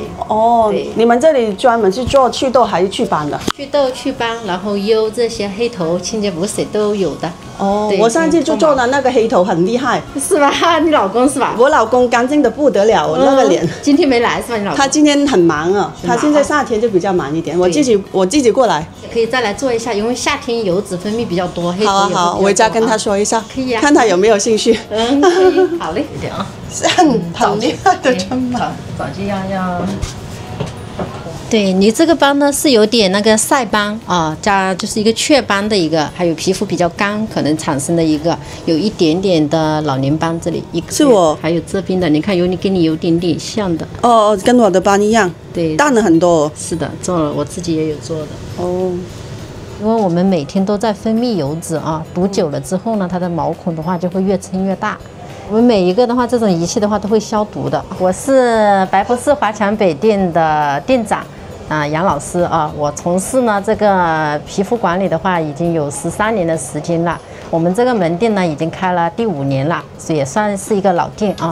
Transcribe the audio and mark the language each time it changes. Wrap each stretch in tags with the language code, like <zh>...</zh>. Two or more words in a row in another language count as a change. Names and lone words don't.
<zh>哦，你們這裡專門是做祛痘還是祛斑的？祛痘、祛斑，然後優這些黑頭、清潔補水都有的。哦，我上次就做了那個黑頭，很厲害。是吧？你老公是吧？我老公乾淨的不得了，那個臉。今天沒來是吧？你老公？他今天很忙啊，他現在夏天就比較忙一點。我自己過來。可以再來做一下，因為夏天油脂分泌比較多，黑頭也好，我回家跟他說一下，可以啊，看他有沒有興趣。嗯，可以，好嘞，一點啊。很厲害的真嘛。早就要。對你這個斑呢，是有點那個曬斑啊，加就是一個雀斑的一個，還有皮膚比較乾，可能產生的一個有一點點的老年斑，這裡一個。是我。還有這邊的，你看跟你有點點像的。哦，跟我的斑一樣。對。淡了很多。是的，做了，我自己也有做的。哦。因為我們每天都在分泌油脂啊，堵久了之後呢，它的毛孔的話就會越撐越大。我們每一個的話，這種儀器的話都會消毒的。我是白博士華強北店的店長。楊老師啊，我從事呢這個皮膚管理的話，已經有13年的時間了。我們這個門店呢，已經開了第5年了，所以也算是一個老店啊。</zh>